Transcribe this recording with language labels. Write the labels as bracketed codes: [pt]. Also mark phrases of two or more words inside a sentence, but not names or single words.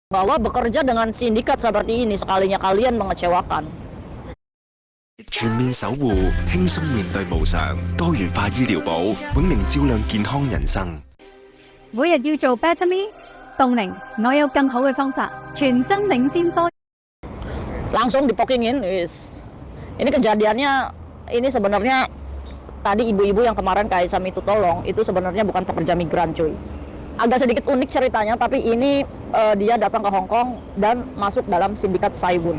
[id] bahwa bekerja dengan sindikat seperti ini sekalinya kalian mengecewakan. [yue] 全面守護，輕鬆面對無常，多元化醫療保，永齡照亮健康人生。每日要做 [en] Better Me， [yue] 凍齡，我有更好嘅方法，全新領先科。 [id] Langsung dipokingin, ini kejadiannya, ini sebenarnya tadi ibu-ibu yang kemarin Kak Isam itu tolong, itu sebenarnya bukan pekerja migran cuy. Agak sedikit unik ceritanya, tapi ini dia datang ke Hong Kong dan masuk dalam sindikat Saibun.